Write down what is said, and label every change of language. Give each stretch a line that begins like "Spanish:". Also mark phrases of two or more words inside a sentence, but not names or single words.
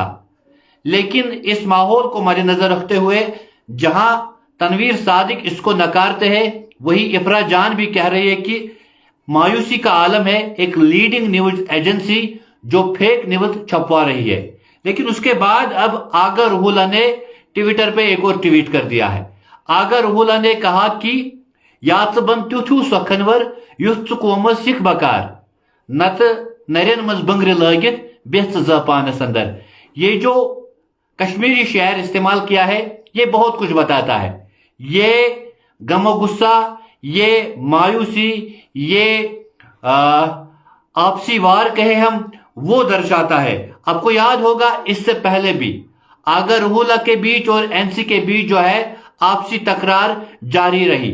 Hindi: लेकिन इस माहौल को मद्देनजर रखते हुए जहां तनवीर सादिक इसको नकारते हैं, वही इफरा जान भी कह रही है कि मायूसी का आलम है एक
English: leading news agency
Hindi: जो
English: fake news
Hindi: छपवा रही है। लेकिन उसके बाद अब आगा रूहुल्ला ने ट्विटर पे एक और ट्वीट कर दिया है। आगा रूहुल्ला ने कहा कि
Kashmiri: यात्बन तुथु सखनवर युथ कौमस सिख बकार नत नरन मज बंगरे लगित बेथ जपानस अंदर।
Hindi: ये जो कश्मीरी शेर इस्तेमाल किया है ये बहुत कुछ बताता है। ये गमो गुस्सा, ये मायूसी, ये आपसी वार कहे हम वो दर्शाता है। आपको याद होगा इससे पहले भी आगा रूहुल्ला के बीच और एनसी के बीच जो है आपसी तकरार जारी रही।